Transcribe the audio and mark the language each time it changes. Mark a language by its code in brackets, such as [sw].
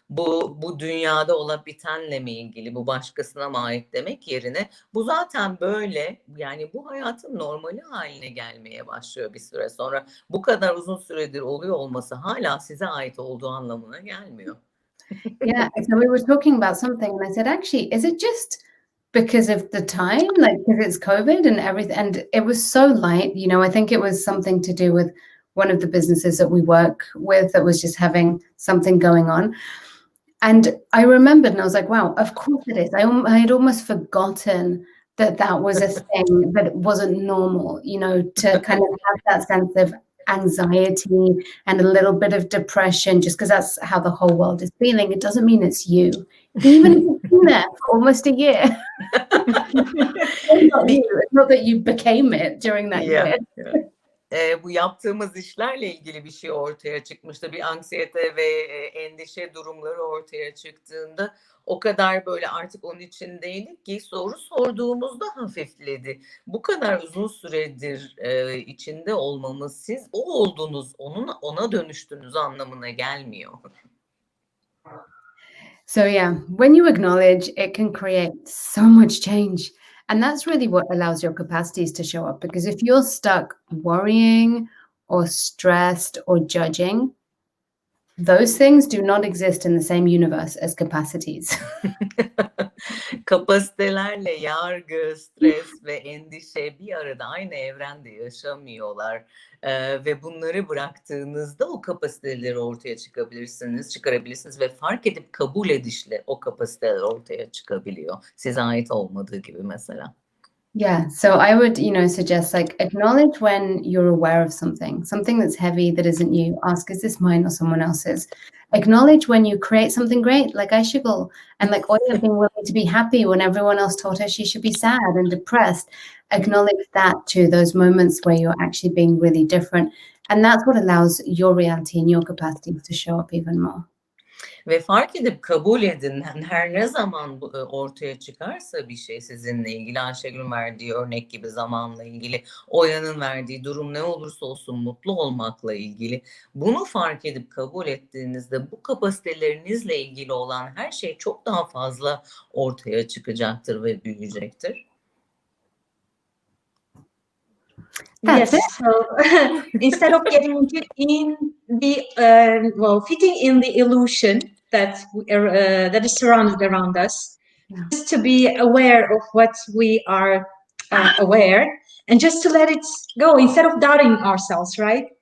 [tr] Bu dünyada olan bitenle mi ilgili, bu başkasına mı ait demek yerine bu zaten böyle, yani bu hayatın normali haline gelmeye başlıyor bir süre sonra. Bu kadar uzun süredir oluyor olması hala size ait olduğu anlamına gelmiyor. [en] Yeah, so we were talking about something and I said, actually, is it just because of the time, like because it's COVID and everything? And it was so light, you know, I think it was something to do with one of the businesses that we work with that was just having something going on. And I remembered and I was like, wow, of course it is. I had almost forgotten that was a thing, that it wasn't normal, you know, to kind of have that sense of anxiety and a little bit of depression just because that's how the whole world is feeling. It doesn't mean it's you. Even if you've been there for almost a year. It's not that you became it during that year. [tr] Bu yaptığımız işlerle ilgili bir şey ortaya çıkmıştı. Bir anksiyete ve endişe durumları ortaya çıktığında o kadar böyle artık onun içindeydik ki soru sorduğumuzda hafifledi. Bu kadar uzun süredir içinde olmamız, siz o oldunuz, ona dönüştünüz anlamına gelmiyor. [en] So yeah, when you acknowledge, it can create so much change. And that's really what allows your capacities to show up. Because if you're stuck worrying or stressed or judging, those things do not exist in the same universe as capacities. [tr] Kapasitelerle yargı, stres ve endişe bir arada aynı evrende yaşamıyorlar. Ve bunları bıraktığınızda o kapasiteleri ortaya çıkarabilirsiniz ve fark edip kabul edişle o kapasiteler ortaya çıkabiliyor. Size ait olmadığı gibi mesela. [en] Yeah, so I would, suggest like acknowledge when you're aware of something that's heavy that isn't you. Ask, is this mine or someone else's? Acknowledge when you create something great, like Aishigul, and like Oya being willing to be happy when everyone else told her she should be sad and depressed. Acknowledge that too, those moments where you're actually being really different. And that's what allows your reality and your capacities to show up even more. [tr] Ve fark edip kabul edin. Her ne zaman ortaya çıkarsa bir şey sizinle ilgili, Ayşegül'ün verdiği örnek gibi zamanla ilgili, Oya'nın verdiği durum ne olursa olsun mutlu olmakla ilgili, bunu fark edip kabul ettiğinizde bu kapasitelerinizle ilgili olan her şey çok daha fazla ortaya çıkacaktır ve büyüyecektir. [en] Yes, so instead of getting in the fitting in the illusion that is surrounded around us, just to be aware of what we are aware, and just to let it go instead of doubting ourselves, right?